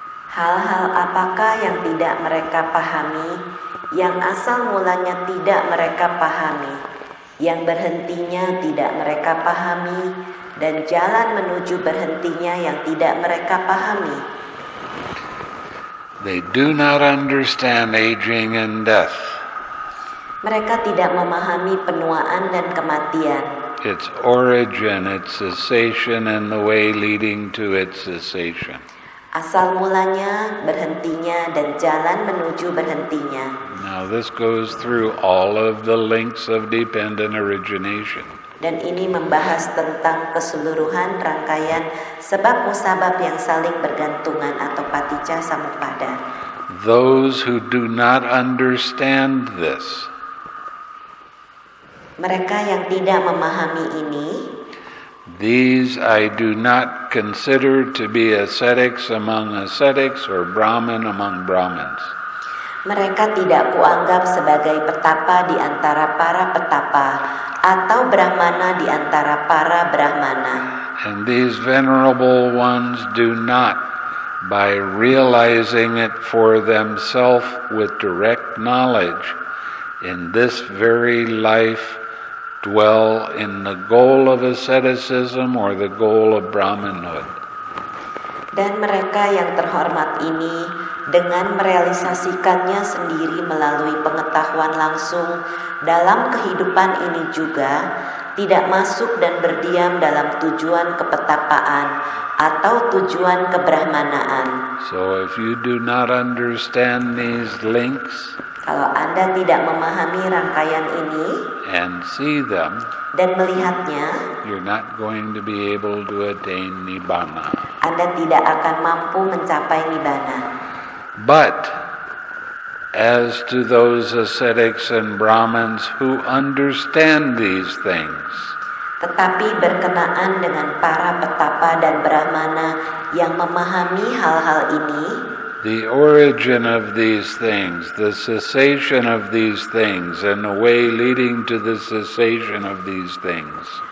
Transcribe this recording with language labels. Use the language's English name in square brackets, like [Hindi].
[Indonesian] Hal-hal apakah yang tidak mereka pahami, yang asal mulanya tidak mereka pahami, yang berhentinya tidak mereka pahami, dan jalan menuju berhentinya yang tidak mereka pahami? [English] They do not understand aging and death. [Indonesian] Mereka tidak memahami penuaan dan kematian. [English] Its origin, its cessation, and the way leading to its cessation. [Indonesian] Asal mulanya, berhentinya, dan jalan menuju berhentinya. [English] Now this goes through all of the links of dependent origination. [Indonesian] Dan ini membahas tentang keseluruhan rangkaian sebab musabab yang saling bergantungan atau paticca samuppada. [English] Those who do not understand this, [Indonesian] mereka yang tidak memahami ini, [English] these I do not consider to be ascetics among ascetics or Brahmin among Brahmins. [Indonesian] Mereka tidak kuanggap sebagai petapa di antara para petapa atau brahmana di antara para brahmana. [English] And these venerable ones do not, by realizing it for themselves with direct knowledge, in this very life dwell in the goal of asceticism or the goal of Brahmanhood. [Indonesian] Dan mereka yang terhormat ini dengan merealisasikannya sendiri melalui pengetahuan langsung dalam kehidupan ini juga tidak masuk dan berdiam dalam tujuan kepetapaan atau tujuan kebrahmanaan. [English] So if you do not understand these links, [Indonesian] kalau Anda tidak memahami rangkaian ini [English] and see them, [Indonesian] dan melihatnya, [English] you're not going to be able to attain nibbana. [Indonesian] Anda tidak akan mampu mencapai nibbana. [English] But as to those ascetics and Brahmins who understand these things, [Indonesian] tetapi berkenaan dengan para petapa dan brahmana yang memahami hal-hal ini, [English] the origin of these things, the cessation of these things, and the way leading to the cessation of these things,